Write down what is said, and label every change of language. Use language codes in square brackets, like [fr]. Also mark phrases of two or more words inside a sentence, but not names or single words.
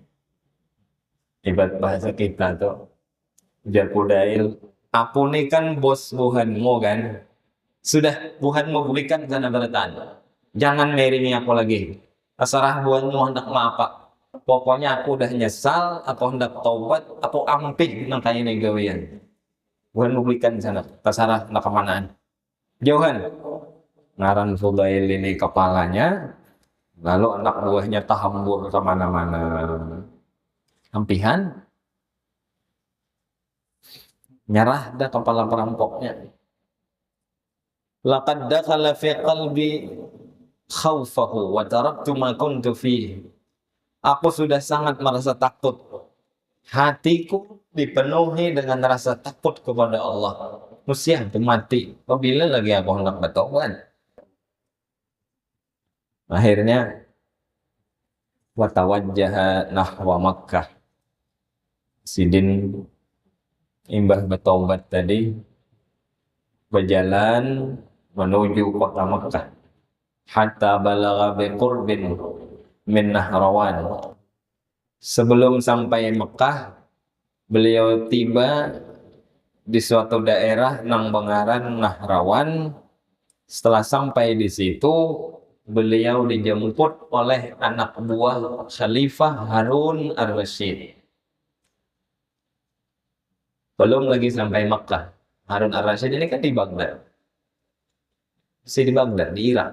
[bjn] Ibarat bahasa kita tuh, ujar Fudail, aku ini kan bos buhanmu kan, sudah buhanmu belikan sana beratan, jangan meringi aku lagi, terserah buhanmu hendak apa, pokoknya aku udah nyesal, aku hendak taubat, aku ampih nang kayak ini gawean, buhanmu belikan sana, terserah hendak kemanaan, jauhan. Ngaran Fudail ini kepalanya, lalu anak buahnya tahambur kemana-mana. Ampihan, nyerah dah kepala perampoknya. [ar] لقد دخل في قلبي خوفه وتركت ما كنت فيه. [id] Aku sudah sangat merasa takut. Hatiku dipenuhi dengan rasa takut kepada Allah. [bjn] Musia mati. [id] Apabila lagi aku hendak bertobat. Akhirnya [ar] وتوجه نحو مكة. [bjn] Sidin imbah bertobat tadi berjalan menuju kota Makkah [ar] حتى بلغ بقرب من نهروان. [bjn] Sebelum sampai Makkah, beliau tiba di suatu daerah nang bengaran Nahrawan. [id] Setelah sampai di situ, beliau dijemput oleh anak buah Khalifah Harun ar-Rasyid. Belum lagi sampai Makkah. Harun ar-Rasyid ini kan di Baghdad. Masih di Baghdad, di Irak.